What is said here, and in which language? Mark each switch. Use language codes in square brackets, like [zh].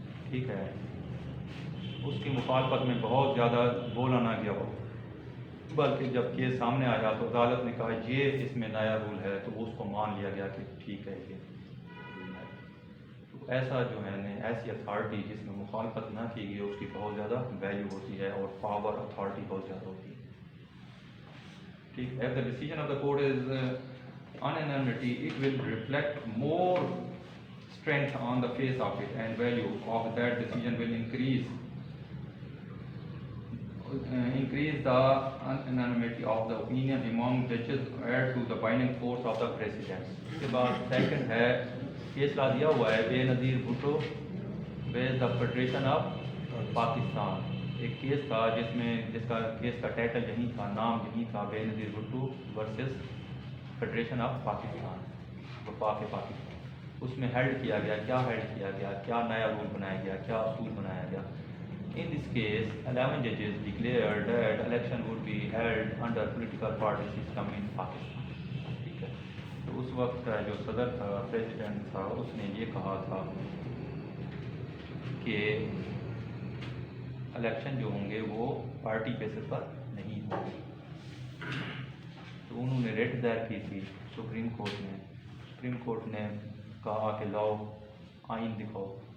[ur] ٹھیک ہے. اس کی مخالفت میں بہت زیادہ بولا نہ گیا ہو, بلکہ جب کیس سامنے آیا تو عدالت نے کہا یہ اس میں نیا رول ہے, تو اس کو مان لیا گیا کہ ٹھیک ہے یہ. تو ایسا جو ہے نا, ایسی اتھارٹی جس میں مخالفت نہ کی گئی, اس کی بہت زیادہ ویلیو ہوتی ہے اور پاور اتھارٹی بہت زیادہ ہوتی ہے. ٹھیک ہے. [en] If the decision of the court is unanimity, it will reflect more strength on the face of it, and value of that decision will increase the unanimity of the opinion among judges, add to the binding force of the precedents. [ur] اس کے بعد second ہے, case law دیا ہوا ہے بے نظیر بھٹو ویز the federation of Pakistan. ایک case تھا جس کا کیس کا ٹائٹل یہی تھا, نام یہی تھا, بے نظیر Bhutto versus federation of Pakistan, وفاق پاکستان. اس میں ہیلڈ کیا گیا, کیا ہیلڈ کیا گیا, کیا نیا رول بنایا گیا, کیا اصول بنایا گیا. [en] In this case, 11 judges declared that election would be held under political party system in Pakistan. [ur] ٹھیک ہے. تو اس وقت کا جو صدر تھا, پریزیڈنٹ تھا, اس نے یہ کہا تھا کہ الیکشن جو ہوں گے وہ پارٹی بیسس پر نہیں ہوں گے. تو انہوں نے ریٹ دائر کی تھی سپریم کورٹ میں. سپریم کورٹ نے کہا کہ لاؤ آئین دکھاؤ.